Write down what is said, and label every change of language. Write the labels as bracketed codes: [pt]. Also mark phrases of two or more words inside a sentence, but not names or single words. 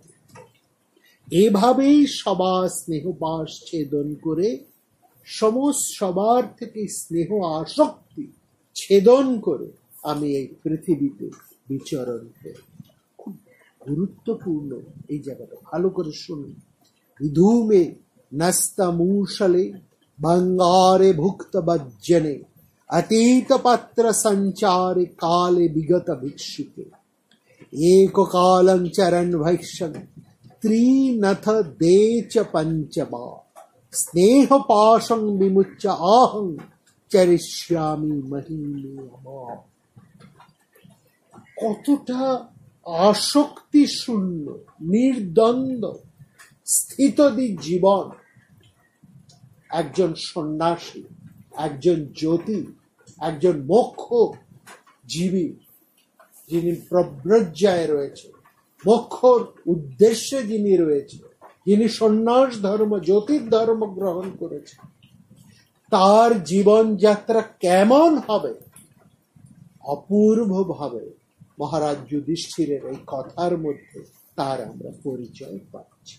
[bn] এভাবেই সবার স্নেহপাশ ছেদন করে, সবার থেকে স্নেহ আসক্তি ছেদন করে আমি এই পৃথিবীতে বিচরণ করি। খুব গুরুত্বপূর্ণ এই জায়গাটা, ভালো করে শুনুন। [sa] বিধূমে নস্তমূষলে বঙ্গারে ভুক্ত বজ্জনে अतीत पत्र संचारे काले विगत भिक्षुके एक कालं चरण भैक्षण त्रिनथ देच पंचबा स्नेह पाशं विमुच्य आहं चरिष्यामि महिमे अमा। [bn] কতটা আসক্তি শূন্য, নির্দ্বন্দ্ব, স্থিতদি জীবন একজন সন্ন্যাসী, একজন জ্যোতি, একজন মোক্ষ জীবী, যিনি প্রব্রজ্যায় রয়েছে, মোক্ষর উদ্দেশ্যে যিনি রয়েছে, যিনি সন্ন্যাস ধর্ম, জ্যোতির ধর্ম গ্রহণ করেছে, তার জীবনযাত্রা কেমন হবে অপূর্বভাবে মহারাজ যুধিষ্ঠিরের এই কথার মধ্যে তার আমরা পরিচয় পাচ্ছি।